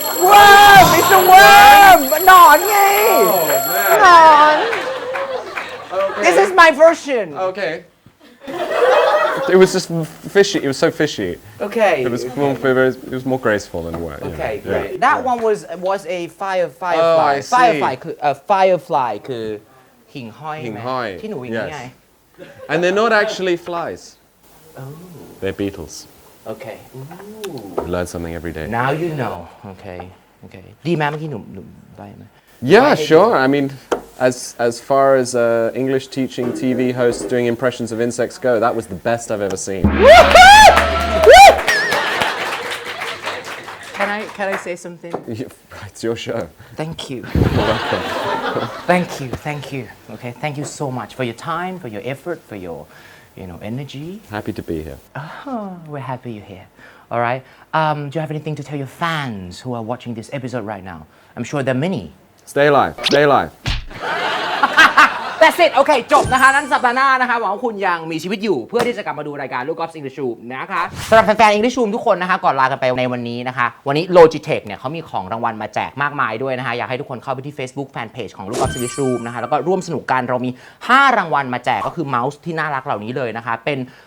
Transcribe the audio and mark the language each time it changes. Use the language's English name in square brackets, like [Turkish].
[English] worm it's a worm [Thai] หนอนไงหนอน [English] this is my version Okay. It was just fishy. It was so fishy. okay It was more graceful than what. okay yeah. great that one was a firefly Oh, I see. [Thai] firefly คือfirefly คือหิ่งห้อย หิ่ง ไหม ห้อย ที่หนูอย่างนี้ [English] Yes. [Thai] ไง [English] And they're not actually flies. They're beetles. okay We learn something every day. now you know okay [Thai] ดีไหมเมื่อกี้หนูไปไหม [English] Yeah, sure. I mean, as far as English teaching TV hosts doing impressions of insects go, that was the best I've ever seen. Can I say something It's your show. thank you You're welcome. thank you okay thank you so much for your time for your effort for your energy Happy to be here. Oh, we're happy you're here. All right. Do you have anything to tell your fans who are watching this episode right now? I'm sure there are many. Stay alive. Stay alive. That's it. [Thai] โอเคจบนะคะนั้นสัปดาห์หน้านะคะหวังว่าคุณยังมีชีวิตอยู่เพื่อที่จะกลับมาดูรายการ Loukgolf English Room นะคะสำหรับแฟนๆ English Room ทุกคนนะคะก่อนลากันไปในวันนี้นะคะวันนี้ Logitech เนี่ยเขามีของรางวัลมาแจกมากมายด้วยนะคะอยากให้ทุกคนเข้าไปที่ Facebook Fanpage ของ Loukgolf English Room นะคะแล้วก็ร่วมสนุกกันเรามี5รางวัลมาแจกก็คือเมาส์ที่น่ารักเหล่านี้เลยนะคะเป็น